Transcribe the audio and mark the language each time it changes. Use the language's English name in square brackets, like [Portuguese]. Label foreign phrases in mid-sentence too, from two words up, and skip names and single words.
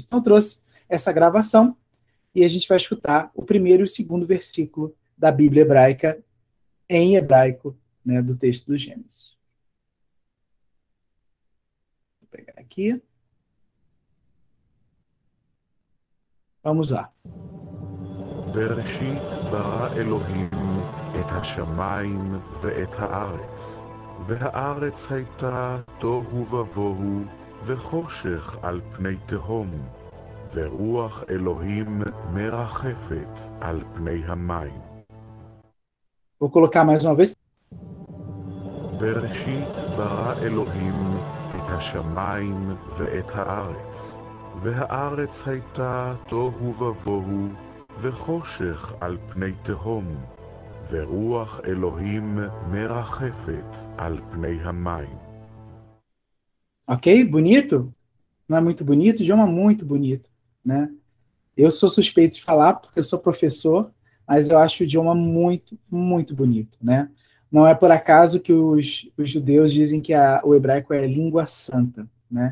[Portuguese] Então, eu trouxe essa gravação, e a gente vai escutar o primeiro e o segundo versículo da Bíblia hebraica, em hebraico, né, do texto do Gênesis. Vou pegar aqui. Vamos lá. [Hebrew] בראשית ברא אלוהים את השמיים ואת הארץ, והארץ הייתה תוהו ובוהו וחושך על פני תהום, ורוח אלוהים מרחפת על פני המים. [Portuguese] Vou colocar mais uma vez. [Hebrew] בראשית ברא אלוהים את השמיים ואת הארץ, והארץ הייתה תוהו ובוהו וחושך על פני תהום, ורוח אלוהים מרחפת על פני המים. [Portuguese] Ok? Bonito? Não é muito bonito? Idioma muito bonito, né? Eu sou suspeito de falar porque eu sou professor, mas eu acho o idioma muito, muito bonito, né? Não é por acaso que os judeus dizem que o hebraico é língua santa, né?